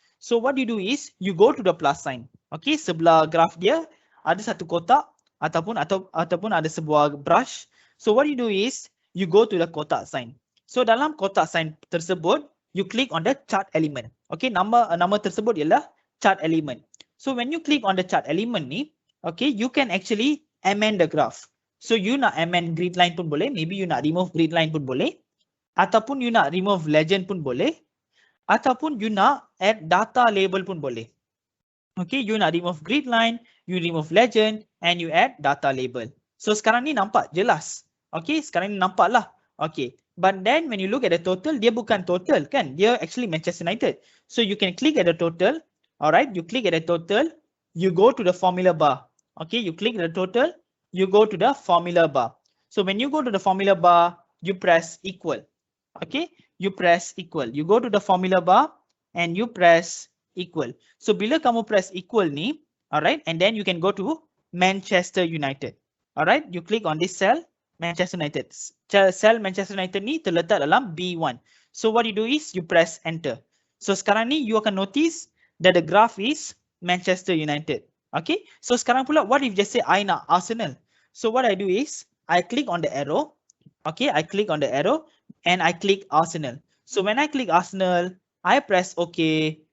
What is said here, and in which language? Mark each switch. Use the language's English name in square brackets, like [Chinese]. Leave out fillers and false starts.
[English] So what you do is, you go to the plus sign. Okay, sebelah graph dia ada satu kotak ataupun ada sebuah brush. So what you do is, you go to the kotak sign. So dalam kotak sign tersebut, you click on the chart element. [Malay] Okay, nama tersebut ialah chart element. [English] So when you click on the chart element ni, okay, you can actually amend the graph. [Malay] So you nak amend grid line pun boleh, maybe you nak remove grid line pun boleh, ataupun you nak remove legend pun boleh, ataupun you nak add data label pun boleh. [English] Okay, you nak remove grid line, you remove legend, and you add data label. [Malay] So sekarang ni nampak jelas. Okay, sekarang ni nampak lah. [English] Okay, but then when you look at the total, dia bukan total kan, dia actually Manchester United. So you can click at the total, alright, you click at the total, you go to the formula bar. Okay, you click the total, you go to the formula bar. So when you go to the formula bar, you press equal. Okay, you press equal. You go to the formula bar and you press equal. So bila kamu press equal ni, alright, and then you can go to Manchester United. Alright, you click on this cell, Manchester United. [Malay] Cell Manchester United ni terletak dalam B1. [English] So what you do is you press enter. So sekarang ni you akan notice that the graph is Manchester United. Okay, so sekarang pula what if just say I nak Arsenal? So what I do is I click on the arrow. Okay, I click on the arrow and I click Arsenal. So when I click Arsenal, I press OK.